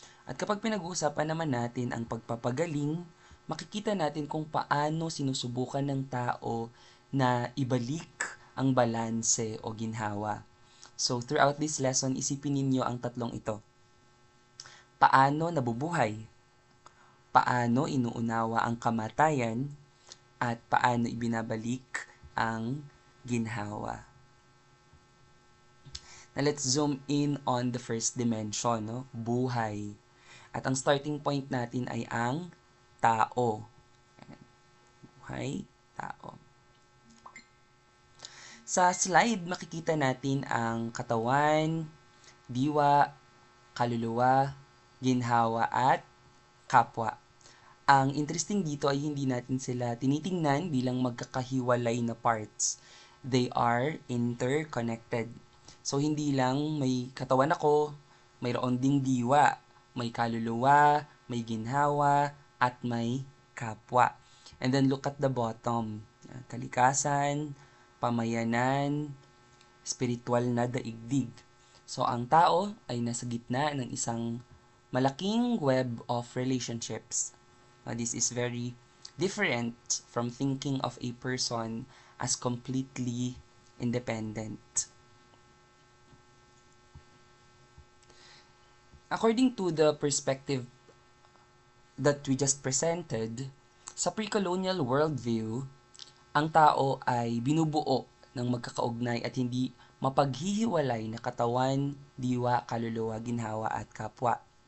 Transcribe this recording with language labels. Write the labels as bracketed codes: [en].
[tl] At kapag pinag-uusapan naman natin ang pagpapagaling, makikita natin kung paano sinusubukan ng tao na ibalik ang balanse o ginhawa. [en] So, throughout this lesson, [tl] isipin ninyo ang tatlong ito. Paano nabubuhay? Paano inuunawa ang kamatayan? At paano ibinabalik ang ginhawa? [en] Now, let's zoom in on the first dimension, no? [tl] Buhay. At ang starting point natin ay ang tao. Buhay, tao. Sa slide, makikita natin ang katawan, diwa, kaluluwa, ginhawa, at kapwa. Ang interesting dito ay hindi natin sila tinitingnan bilang magkakahiwalay na parts. [en] They are interconnected. [tl] So, hindi lang may katawan ako, mayroon ding diwa, may kaluluwa, may ginhawa, at may kapwa. [en] And then look at the bottom. [tl] Kalikasan, pamayanan, spiritual na daigdig. So, ang tao ay nasa gitna ng isang malaking [en] web of relationships. This is very different from thinking of a person as completely independent. According to the perspective that we just presented, [tl] sa pre-colonial worldview, ang tao ay binubuo ng magkakaugnay at hindi mapaghihiwalay na katawan, diwa, kaluluwa, ginhawa, at kapwa.